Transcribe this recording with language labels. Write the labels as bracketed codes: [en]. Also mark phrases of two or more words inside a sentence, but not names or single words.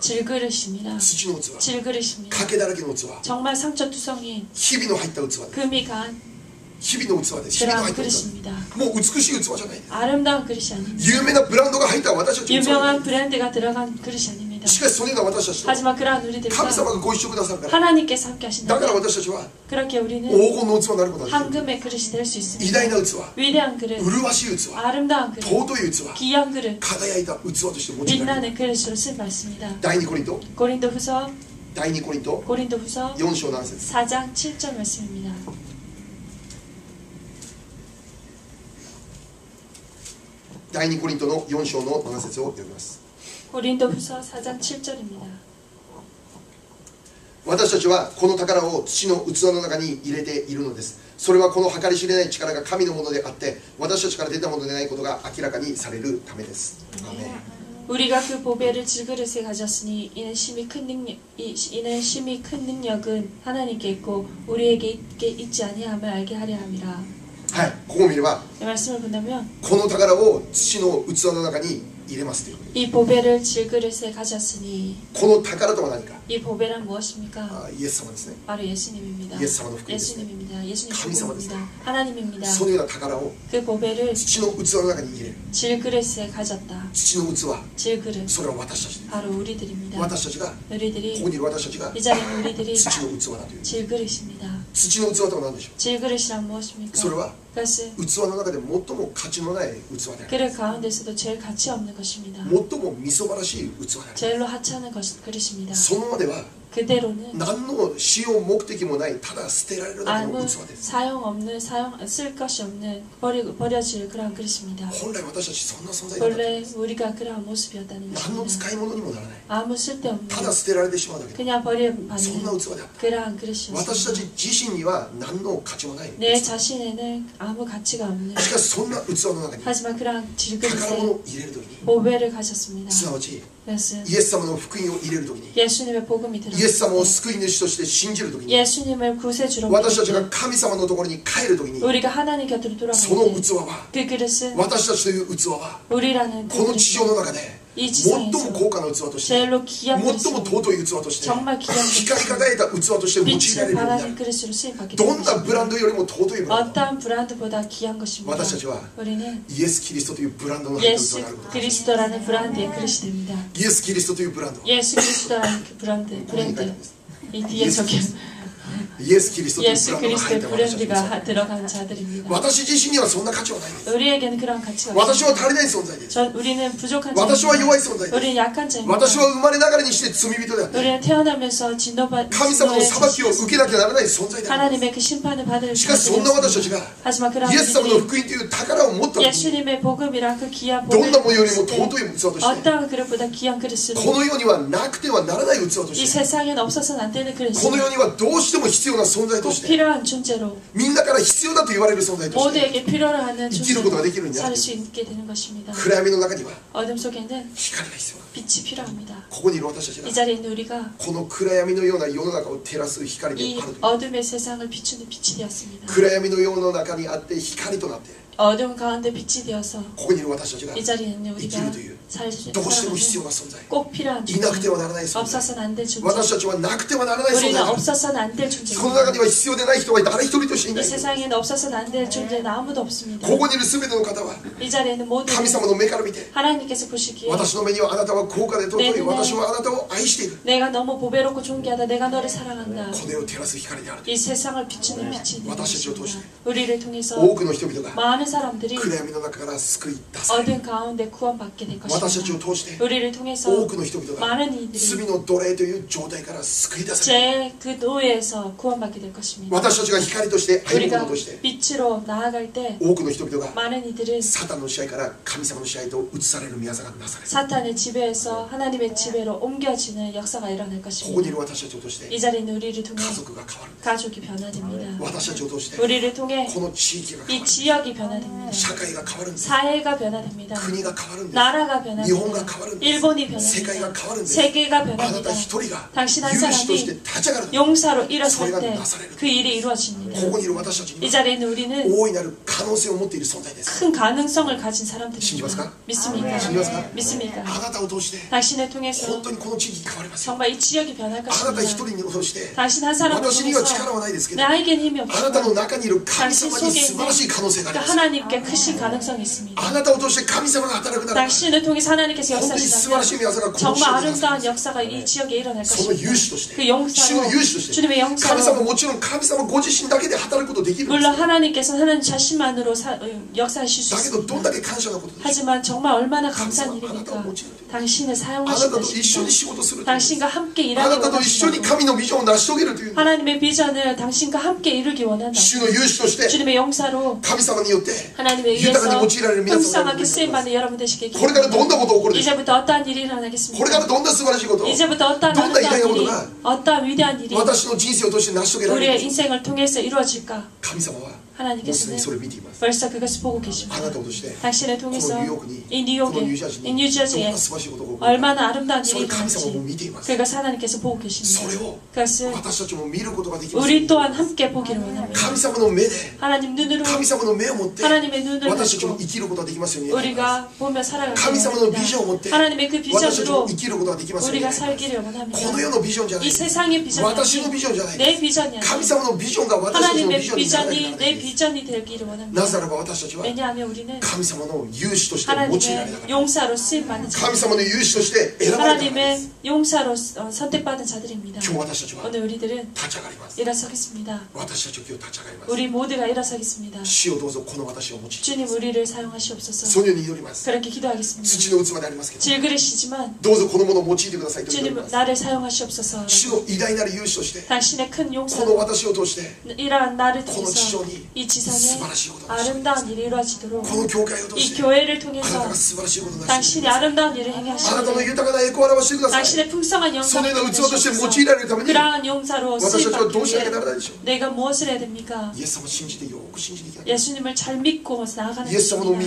[ko] 질그릇입니다. [ja] 土の器。 [ko] 질그릇입니다. [ja] 賭けだらけの器。 [ko] 정말 상처투성인 [ja] 日々の入った器です。 [ko] 금이 간 [ja] 日々の器です。日々の [ko] 그러한 [ja] 入った器。 [ko] 그릇입니다. [ja] もう美しい器じゃないです。 [ko] 아름다운 그릇이 아닙니다. [ja] 有名なブランドが入った私たちの器。 [ko] 유명한 브랜드가 들어간 그릇이 아닙니다. [ja] しかしそのような私たちと [ko] 하지만 그러한 우리들과 [ja] 神様がご一緒くださるから。 [ko] 하나님께서 함께 [ja] だから [ko] 하신다면 [ja] 私たちは [ko] 그렇게 우리는 [ja] 黄金の器になることができる。 [ko] 황금의 그릇이 될 수 [ja] 偉 [ko] 있습니다. [ja] 大な器、 [ko] 위대한 그릇, [ja] 麗しい器、 [ko] 아름다운 그릇, [ja] 尊い器、 [ko] 귀한 그릇, [ja] 輝いた器として用いられる。 [ko] 빛나는 그릇으로 쓴 말씀입니다. [ja] 第2コリント [ko] 고린도후서 [ja] 第2コリント [ko] 고린도후서 [ja] 4章7節 [ko] 4장 7절 말씀입니다. [ja] 第2コリントの4章の7節を読みます。 [ko] 고린도후서 4장 7절입니다. [ja] 私たちはこの宝を土の器の中に入れているのです。それはこの計り知れない力が神のものであって私たちから出たものでないことが明らかにされるためです。アーメン。 [ko] 우리가 그 보배를 질그릇에 가졌으니 이는 심히 큰 능력은 하나님께 있고 우리에게 있지 아니함을 알게 하려 함이라. [ja] はい、ここを見れば [ko] 이 말씀을 본다면 [ja] この宝を土の器の中に入れますということです。 [ko] 이 보배를 질그릇에 가졌으니 [ja] この宝とは何か。 [ko] 이 보배란 무엇입니까? [ja] イエス様ですね。 [ko] 바로 예수님입니다. 예수님입니다. 예수님 감사합니다. 복음입니다. 하나님입니다. [ja] そのような宝を [ko] 그 보배를 [ja] 土の器の中に入れる。 [ko] 질그릇에 가졌다. [ja] 土の器、 [ko] 질그릇 [ja] それは私たちです。 [ko] 바로 우리들입니다. [ja] 私たちが、こ [ko] 우리들이 [ja] こにいる私たちが [ko] 이 자리에 있는 우리들이 [ja] 土の器だという。 [ko] 질그릇입니다. [ja] 土の器とは何でしょう。 [ko] 질그릇이란 무엇입니까? [ja] それは [ko] 그것은 [ja] 器の中で最も価値のない器である。 [ko] 그릇 가운데서도 제일 가치 없는 것입니다. [ja] 最もみそばらしい器である。 [ko] 제일로 하찮은 그릇입니다. [ja] そのまでは [ko] 그대로는 [ja] 何の使用目的もないただ捨てられるだけの [ko] 아무 [ja] 器です。 [ko] 쓸 것이 없는 버려질 그러한 그릇입니다. [ja] 本来私たちそんな存在だった。 [ko] 원래 우리가 그러한 모습이었다는 [ja] 何の [ko] 것입니다. [ja] 使い物にもならない。 [ko] 아무 쓸데없는 [ja] ただ捨てられてしまうだけ。 [ko] 그냥 [ja] そんな [ko] 버려받는 [ja] 器であった。 [ko] 그러한 [ja] 私た [ko] 그릇이었습니다. [ja] ち自身には何の価値もない。 [ko] 내 자신에는 아무 가치가 없는 [ja] しかしそんな器の中に [ko] 하지만 그러한 [ja] 宝 [ko] 질그릇에 [ja] 物を入れるときに [ko] 보배를 가졌습니다. [ja] すなわち [ko] 그것은 [ja] イエス様の福音を入れるときに [ko] 예수님의 복음이 [ja] イエス様を [ko] 들어갔을 [ja] 救い主として信じるとき [ko] 때 [ja] に [ko] 예수님을 구세주로 [ja] 私たち [ko] 믿을 [ja] が神様のところに帰るときに [ko] 때 우리가 하나님 곁으로 [ja] その [ko] 돌아갈 [ja] 器は [ko] 때 그 그릇은 [ja] 私たちという器は [ko] 우리라는 [ja] この地上 [ko] 그릇은 [ja] の中で [ko] 이 [ja] 最も [ko] 지상에서 [ja] 高価な器として [ko] 제일로 귀한 [ja] 最も [ko] 그릇으로 [ja] 尊い器として [ko] 정말 귀한 [ja] 光り [ko] 그릇으로 [ja] 輝いた器として用いられ [ko] 빛을 [ja] るようにな [ko] 발하는 [ja] る。 [ko] 그릇으로 쓰임받게 [ja] ど [ko] 되는 [ja] んなブラン [ko] 것입니다. [ja] ドよりも尊いブランド。 [ko] 어떠한 브랜드보다 귀한 것입니다. [ja] 私たちは [ko] 우리는 [ja] イエス・キリストというブランドの入った器 [ko] 예수 [ja] になること。 [ko] 그리스도라는 브랜드의 그릇이 됩니다. [ja] イエス・キリストというブランド。 [ko] 예수 그리스도라는 그 브랜드 [ja] ここに書いてあるんです。 [ko] 이 뒤에 적혀 [ja] イエス・キリストという [ko] 예수 [ja] ブランドが入っ [ko] 그리스도의 [ja] た私たちです。 [ko] 브랜드가 들어간 자들입니다. [ja] 私自身にはそんな価値はないです。 [ko] 우리에게는 그런 가치가 [ja] 私は [ko] 없습니다. [ja] 足りない存在です。 [ko] 우리는 부족한 [ja] 私は [ko] 자입니다. [ja] 弱い存在です。 [ko] 우리는 약한 자입니다. [ja] 私は生まれながらにして罪人であって [ko] 우리는 태어나면서 [ja] 神様の裁きを受けなきゃならない存在である。 [ko] 하나님의 그 심판을 받을 [ja] しかしそんな私たちが [ko] 하지만 그런 [ja] イエス様の [ko] 우리들이 [ja] 福音という宝を持った時に [ko] 예수님의 복음이란 그 귀한 [ja] どんなも [ko] 복음을 [ja] のよりも [ko] 받을 때 [ja] 尊い器として [ko] 어떠한 그릇보다 귀한 [ja] こ [ko] 그릇으로 [ja] の世にはなくてはならない器と [ko] 이 [ja] して [ko] 세상에는 없어서는 안 되는 [ja] この [ko] 그릇으로 [ja] 世にはどうしても必要な存在と [ko] 꼭 [ja] して [ko] 필요한 존재로 [ja] みんなから必要だと言われる存在として [ko] 모두에게 필요로 하는 [ja] 生きることができるようにな [ko] 살 [ja] る。 [ko] 수 있게 되는 것입니다. [ja] 暗闇の中には [ko] 어둠 속에는 [ja] 光が必要だ。 [ko] 빛이 필요합니다. [ja] ここにいる私たちが [ko] 이 자리에 있는 우리가 [ja] この暗闇のような世の中を照らす光で [ko] 이 [ja] あると。 [ko] 어둠의 세상을 비추는 빛이 되었습니다. [ja] 暗闇の世の中にあって光となって [ko] 어둠 가운데 빛이 되어서 [ja] ここにいる私たちが [ko] 이 자리에 있는 우리가 [ja] 生きるという [ko] 살 수 [ja] どうしても必要 [ko] 살아가는 [ja] な存在。 [ko] 꼭 필요한 [ja] いなくては [ko] 존재. [ja] ならない存在。 [ko] 없어서는 안 될 [ja] 私 [ko] 존재. [ja] たちはなくてはならない存在 [ko] 우리는 [ja] だ。 [ko] 없어서는 안 될 [ja] この [ko] 존재입니다. [ja] 中には必要でない人は誰一人としていな [ko] 이 [ja] い。 [ko] 세상에는 없어서는 안 될 존재는 아무도 없습니다. [ja] ここにいる全ての方は [ko] 이 자리에 있는 모든 [ja] 神様の目から見て [ko] 하나님께서 보시기에 [ja] 私の目にはあなたは高価で尊い。ね私はあなたを愛している。 [ko] 내가 너무 보배롭고 존귀하다. 내가 너를 사랑한다. [ja] この世を照らす光である。 [ko] 이 세상을 비추는 빛이 되는 [ja] 私たちを通 [ko] 것입니다. [ja] して [ko] 우리를 통해서 [ja] 多くの人々が [ko] 많은 사람들이 [ja] 暗闇の中から救い出される。 [ko] 어둠 가운데 구원받게 될 [ja] 私たちを [ko] 것입니다. [ja] 通して [ko] 우리를 통해서 [ja] 多くの人々が [ko] 많은 이들이 [ja] 罪の奴隷という状態から救い出される。 [ko] 제 그 노예에서 구원받게 될 것입니다. [ja] 私たちが光として歩む [ko] 우리가 [ja] 者として [ko] 빛으로 나아갈 때 [ja] 多くの人々が [ko] 많은 이들은 [ja] サタンの支配から神様の支配と移される宮座がなされる。 [ko] 사탄의 지배에서 하나님의 지배로 옮겨지는 역사가 일어날 [ja] ここにい [ko] 것입니다. [ja] る私たちを通して [ko] 이 자리에 있는 우리를 통해 [ja] 家族が変わる。 [ko] 가족이 변화됩니다. [ja] 私たちを通して [ko] 우리를 통해 [ja] この地域が変 [ko] 이 [ja] わる。 [ko] 지역이 변화됩니다. [ja] 社会が変わるんです。 [ko] 사회가 변화됩니다. [ja] 国が変わるんです。 [ko] 나라가 [ja] 日本が [ko] 변화됩니다. [ja] 変わるんです。 [ko] 일본이 [ja] 世界が [ko] 변화됩니다. [ja] 変わるんです。 [ko] 세계가 [ja] あなた [ko] 변합니다. [ja] 一人が [ko] 당신 한 [ja] 勇士として [ko] 사람이 [ja] 立ち上がる。 [ko] 용사로 일어설 소리가 때 나사렛. 그 일이 이루어집니다. [ja] ここにいる私たちに [ko] 이 [ja] は [ko] 자리에 있는 우리는 [ja] 大いなる可能性を持っている存在です。 [ko] 큰 가능성을 가진 신기하십니까? 사람들입니다. 믿습니까? 신기하십니까? 믿습니까? [ja] あなたを通して [ko] 당신을 통해서 [ja] 本当にこの地域変わりますよ。 [ko] 정말 이 지역이 변할 [ja] あなた一 [ko] 것입니다. [ja] 人を通して [ko] 당신 한 사람을 [ja] 私には [ko] 통해서 [ja] 力はないですけど、 [ko] 나에겐 힘이 [ja] あなたの [ko] 없지만 [ja] 中にいる神 [ko] 당신 [ja] 様に [ko] 속에 [ja] 素晴らしい [ko] 있는 [ja] 可能性があり [ko] 그 [ja] ます。 [ko] 하나님께 크신 가능성이 있습니다. [ja] あなたを通して神様が働くならば [ko] 당신을 통해서 하나님께서 [ja] 本当に素晴らしい [ko] 역사하시다면 [ja] 宮座がこの地 [ko] 정말 [ja] 上でなさ [ko] 아름다운 [ja] れます。 [ko] 역사가 이 지역에 일어날 [ja] その勇士と [ko] 것입니다. [ja] して [ko] 그 [ja] 主 [ko] 영사로 [ja] の勇士として [ko] 주님의 [ja] 神様 [ko] 영사로 [ja] もちろん神様ご自身だけで働くことできるんです [ko] 물론 하나님께서 하나님 자신만 위대함으로 역사하실 수 [ja] だけどどん [ko] 있습니다. [ja] だけ感謝のことでしょう。 [ko] 하지만 정말 얼마나 [ja] 神様 [ko] 감사한 [ja] あなたを [ko] 일입니까? [ja] 用いるという。 [ko] 당신을 [ja] あなた [ko] 사용하신다 [ja] と一緒に仕事するという。 [ko] 당신과 함께 [ja] あ [ko] 일하기 [ja] なたと一緒に [ko] 원하신다. [ja] 神のビジョンを成し遂げるという。 [ko] 하나님의 비전을 당신과 함께 이루기 원한다. [ja] 主の勇士として [ko] 주님의 용사로 [ja] 神様によって [ko] 하나님에 [ja] 豊かに [ko] 의해서 [ja] 用いられる皆様 [ko] 풍성하게 [ja] を [ko] 쓰임받는 여러분 되시길 [ja] これからどんなことが起こるでしょう。 [ko] 이제부터 어떠한 일이 [ja] これから [ko] 일어나겠습니까? [ja] どんな素晴らしいことを [ko] 이제부터 어떠한 [ja] どんな偉大な [ko] 아름다운 [ja] こと [ko] 일이 [ja] が [ko] 어떠한 위대한 일이 [ja] 私の人生を通して成し遂げられる [ko] 우리의 [ja] でしょう。 [ko] 인생을 통해서 이루어질까? [ja] 神様はもうすで [ko] 하나님께서는 [ja] にそれを見ています。 [ko] 벌써 그것을 보고 [ja] あな [ko] 계십니다. [ja] たを通して [ko] 당신을 [ja] この [ko] 통해서 [ja] ニューヨークに [ko] 이 [ja] このニュー [ko] 뉴욕에 [ja] ジャージ [ko] 이 [ja] にどん [ko] 뉴저지에 [ja] な素晴らしいことが起こるか [ko] 얼마나 아름다운 [ja] そ [ko] 일이 [ja] れ神様も [ko] 일어날지 [ja] 見ています。 [ko] 그것을 하나님께서 보고 [ja] そ [ko] 계십니다. [ja] れを [ko] 그것을 [ja] 私たちも見ることができます。 [ko] 우리 또한 함께 보기를 원합니다. [ja] 神様の目で [ko] 하나님 눈으로 [ja] 神様の目を持って [ko] 하나님의 눈을 [ja] 私たちも [ko] 가지고 [ja] 生きることができますように願います。 [ko] 우리가 보며 살아가기 [ja] 神様のビジョンを持って [ko] 원합니다. 하나님의 그 [ja] 私たちも [ko] 비전으로 [ja] 生きることができますように [ko] 우리가 [ja] 願います。 [ko] 살기를 [ja] この [ko] 원합니다. [ja] 世のビジョンじゃない [ko] 이 [ja] です。 [ko] 세상의 비전이 [ja] 私のビジョンじゃない [ko] 내 [ja] です。 [ko] 비전이 [ja] 神 [ko] 아니라 [ja] 様のビジョンが私たちのビ [ko] 하나님의 [ja] ジョンにならなきゃな [ko] 비전이 [ja] らない [ko] 내 [ja] です。 [ko] 비전이 되기를 [ja] な [ko] 원합니다. [ja] ぜならば私たちは [ko] 왜냐하면 우리는 [ja] 神様の勇士として用いられた [ko] 하나님의 [ja] から。 [ko] 용사로 쓰임받는 [ja] 神 [ko] 자들 [ja] 様の勇士として選ばれたからです。 [ko] 하나님의 용사로 선택받은 자들입니다. [ja] 今日私たちは [ko] 오늘 우리들은 [ja] 立ち上がります。 [ko] 일어서겠습니다. [ja] 私たちは今日立ち上がります。 [ko] 우리 모두가 일어서겠습니다. [ja] 主をどうぞこの私を用いて [ko] 주님 우리를 사용하시옵소서. [ja] そのように祈ります。 [ko] 그렇게 기도하겠습니다. [ja] 土の器でありますけど [ko] 질그릇이지만 [ja] どうぞこのものを用いてくださいと祈り [ko] 주님 [ja] ます。 [ko] 나를 사용하시옵소서. [ja] 主の偉大なる勇士として [ko] 당신의 큰 [ja] この [ko] 용사로 [ja] 私を通して [ko] 이러한 나를 [ja] この地上 [ko] 통해서 [ja] に [ko] 이 [ja] 素晴 [ko] 지상에 [ja] らしいことをなして [ko] 아름다운 일이 이루어지도록 [ja] この教会を通 [ko] 이 [ja] して [ko] 교회를 [ja] あなた [ko] 통해서 [ja] が素晴らしいことをなして [ko] 당신이 아름다운 일을 행해 [ja] あなたの [ko] 하시기를 [ja] 豊かな栄光を表してください。 [ko] 당신의 풍성한 [ja] そのよう [ko] 영광을 [ja] な器として用いられるために [ko] 그러한 용사로 [ja] 私たちはどう [ko] 쓰임받기 [ja] しなきゃ [ko] 위해 [ja] ならないでしょう。 [ko] 내가 무엇을 해야 됩니까? [ja] イエス様を信じてよく信じていきなきゃ。 [ko] 예수님을 잘 믿고 나아가는 [ja] イエス様の御言